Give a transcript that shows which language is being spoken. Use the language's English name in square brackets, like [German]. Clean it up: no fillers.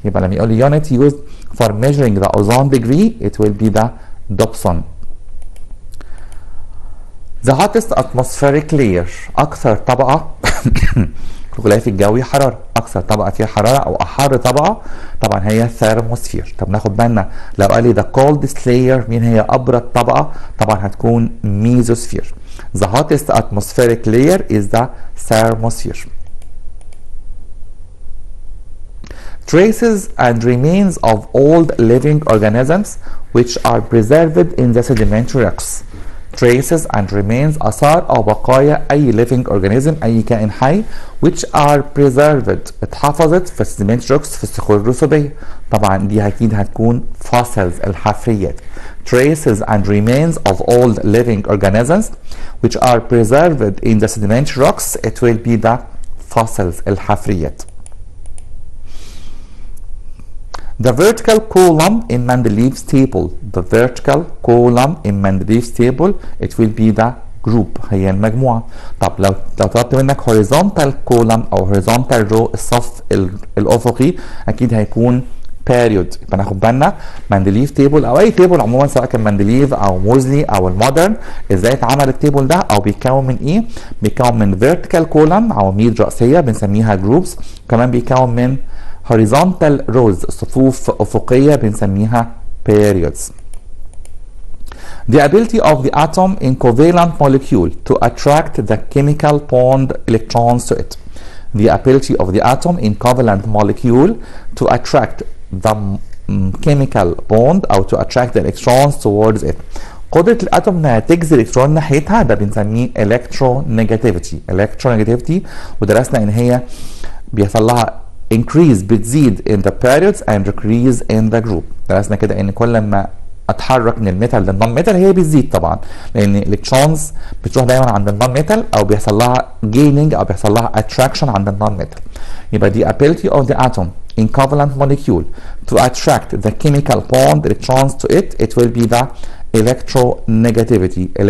[Arabic] يبقى لما يقول لي [English] unit used for measuring the ozone degree, it will be the Dobson. The hottest atmospheric layer. [Arabic] أكثر طبقة الغلاف الجوي حرارة. أكثر طبقة فيها حرارة أو أحر طبقة طبعا هي الثيرموسفير. طب ناخد بالنا لو قال لي [English] the coldest layer، [Arabic] مين هي أبرد طبقة؟ طبعا هتكون ميزوسفير. [English] The hottest atmospheric layer is the thermosphere. Traces and remains of old living organisms which are preserved in the sedimentary rocks. Traces and remains [Arabic] آثار أو بقايا أي [English] living organism [Arabic] أي كائن حي [English] which are preserved [Arabic] اتحفظت في [English] sedimentary rocks [Arabic] في الصخور الرسوبية. طبعا دي أكيد هتكون fossils الحفريات. [English] Traces and remains of old living organisms which are preserved in the sedimentary rocks, it will be the fossils الحفريات. The vertical column in Mendeleev's table. The vertical column in Mendeleev's table, it will be the group. [Arabic] هي المجموعة. طب لو طلبت منك [English] horizontal column [Arabic] أو [English] horizontal row [Arabic] الصف الأفقي، أكيد هيكون period. يبقى ناخد بالنا مندليف تيبل أو أي تيبل عموما، سواء كان مندليف أو موزلي أو المودرن، إزاي اتعمل التيبل ده أو بيتكون من إيه؟ بيتكون من [English] vertical column [Arabic] عواميد رأسية بنسميها groups، كمان بيتكون من [English] horizontal rows [Arabic] صفوف أفقية بنسميها periods. [English] The ability of the atom in covalent molecule to attract the chemical bond electrons to it. The ability of the atom in covalent molecule to attract the chemical bond أو to attract the electrons towards it. [Arabic] قدرة الأتوم إنها تجذب الإلكترون ناحيتها ده بنسميه electronegativity. electronegativity ودرسنا إن هي بيحصل لها increase بتزيد [English] in the periods and decrease in the group. [Arabic] درسنا كده ان كل ما اتحرك من الميتال للنون ميتال هي بتزيد طبعا، لان الالكترونز بتروح دايما عند النون ميتال او بيحصل لها جيننج او بيحصل لها اتراكشن عند النون ميتال. [English] يبقى the ability of the atom in covalent molecule to attract the chemical bond electrons to it will be the electronegativity.